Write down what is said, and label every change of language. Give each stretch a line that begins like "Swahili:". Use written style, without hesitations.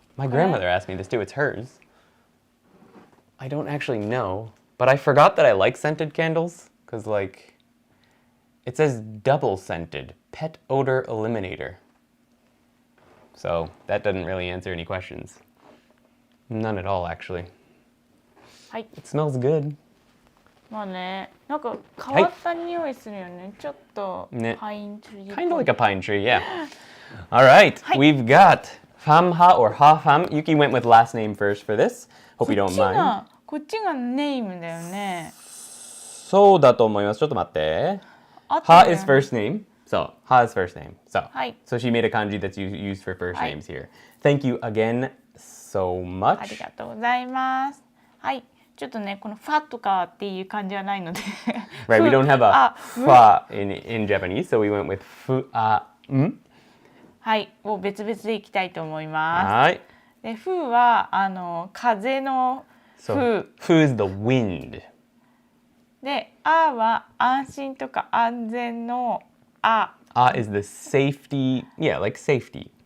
English: My grandmother asked me this too. It's hers. I don't actually know, but I forgot that I like scented candles, because like, it says double scented, pet odor eliminator. So that doesn't really answer any questions. None at all, actually. It smells good.
Japanese: まあね、なんか変わった匂いするよね。ちょっとパインツリー。
English: Kind of like a pine tree, yeah. All right, we've got Famha or Ha-Fam. Yuki went with last name first for this. Hope you don't mind.
Japanese: こっちがネームだよね。そうだと思います。ちょっと待って。
English: Ha is first name. So, Ha is first name. So, so she made a kanji that's used for first names here. Thank you again so much.
Japanese: ありがとうございます。はい。ちょっとね、このファとかっていう感じはないので。
English: Right, we don't have a fa in Japanese, so we went with fu a m.
Japanese: はい、を別々でいきたいと思います。はい。で、ふは風のふ。
English: So, fu is the wind.
Japanese: で、あは安心とか安全のあ。
English: A is the safety, yeah, like safety.